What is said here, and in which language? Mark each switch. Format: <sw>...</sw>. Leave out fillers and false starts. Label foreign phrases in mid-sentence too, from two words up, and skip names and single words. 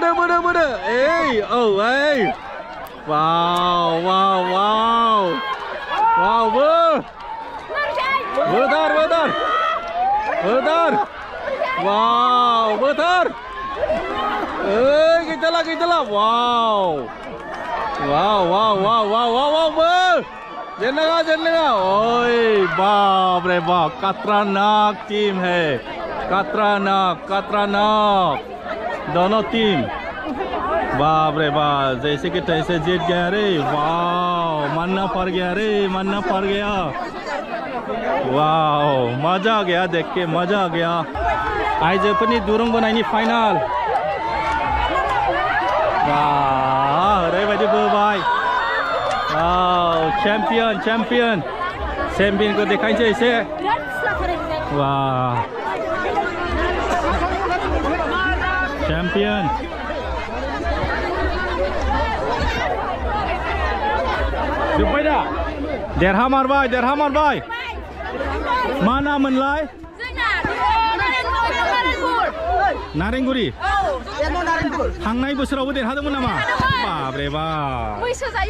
<brx>वाव बोथार वाव बोथार गैतला वाव जेननाङा ओइ</brx> <hi>बाप रे बाप खतरनाक टीम है खतरनाक दोनों टीम बाप रे बाप जैसे कि तैसे जीत गया रे वाव मानना पड़ गया वाव मजा आ गया देख के मजा आ गया</hi> <brx>आइजोफोरनि दुरुं बोनायनि फाइनाल ओरैबायदि बोबाय चेम्पियनखौ देखायनोसै एसे वाह चेम्पियन जोब्बाय दा देरहामारबाय मा नाममोनलाय नारेंगुरि थांनाय बोसोरावबो देरहादोंमोन नामा बाबरे बा मैसो</brx>